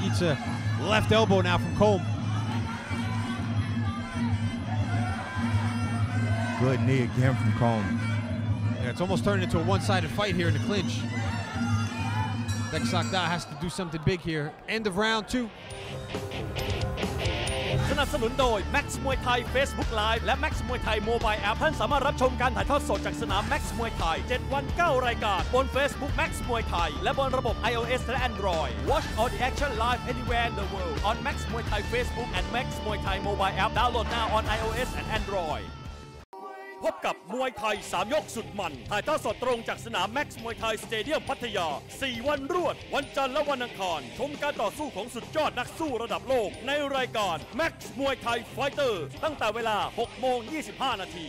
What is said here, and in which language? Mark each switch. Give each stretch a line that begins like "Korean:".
English: Eats a left elbow now from Colm. Good knee again from Colm. Yeah, it's almost turning into a one-sided fight here in the clinch. Dex Sakda has to do something big here. End of round 2.
Thai: สนับสนุนโดย Max มวยไทย Facebook Live และ Max มวยไทย Mobile App ท่านสามารถรับชมการถ่ายทอดสดจากสนาม Max มวยไทย 7 วัน 9 รายการบน Facebook Max มวยไทยและบนระบบ iOS และ Android.
English: Watch all the action live anywhere in the world on Max มวยไทย Facebook and Max มวยไทย Mobile App. Download now on iOS and Android.
Thai: พบกับมวยไทย 3 ยกสุดมันถ่ายทอดสดตรงจากสนาม Max มวยไทยสเตเดียมพัทยา 4 วันรวด วันจันทร์และวันอังคารชมการต่อสู้ของสุดยอดนักสู้ระดับโลกในรายการ Max มวยไทยไฟเตอร์ตั้งแต่เวลา 6:25 น.